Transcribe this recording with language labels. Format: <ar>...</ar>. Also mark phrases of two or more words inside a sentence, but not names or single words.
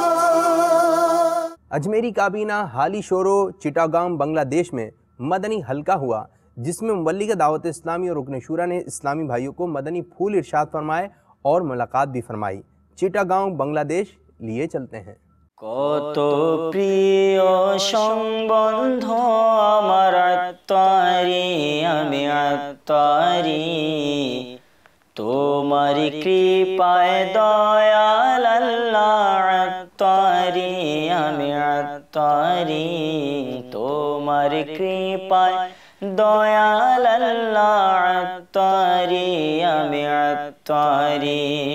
<ur>اجمیری کابینہ حالی شورو چٹاگام بنگلہ دیش میں مدنی حلقہ ہوا، جس میں مبلغ دعوت اسلامی اور رکن شورا نے اسلامی بھائیوں کو مدنی پھول ارشاد فرمائے اور ملاقات بھی فرمائی۔ چٹاگام بنگلہ دیش لیے چلتے ہیں۔</ur> <bn>কত প্রিয় সম্বন্ধ আমার আত্মারি, আমি আত্মারি, তোমার কৃপায় দয়াল আল্লাহ আত্মারি, আমি আত্মারি, তোমার কৃপায় দয়াল আল্লাহ আত্মারি, আমি আত্মারি।</bn>